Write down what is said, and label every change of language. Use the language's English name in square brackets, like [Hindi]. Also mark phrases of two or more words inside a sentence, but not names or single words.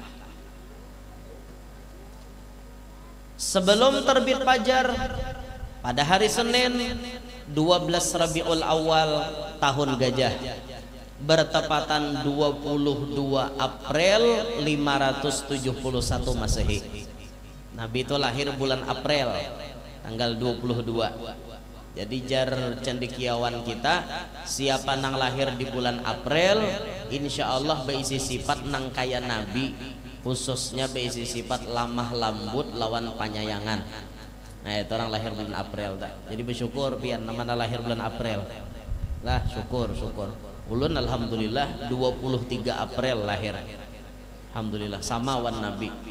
[Indonesian] Sebelum terbit fajar pada hari Senin 12 Rabiul Awal tahun gajah bertepatan 22 April 571 Masehi. Nabi itu lahir bulan April tanggal 22. [Banjar] Jadi jar cendekiawan kita siapa nang lahir di bulan April [Arabic] إن شاء الله [Banjar] berisi sifat nang kaya Nabi, khususnya berisi sifat lamah lembut lawan panyayangan. Nah itu orang lahir bulan April tak. Jadi bersyukur pian namanya lahir bulan April lah, syukur ulun alhamdulillah 23 April lahir, alhamdulillah sama wan Nabi.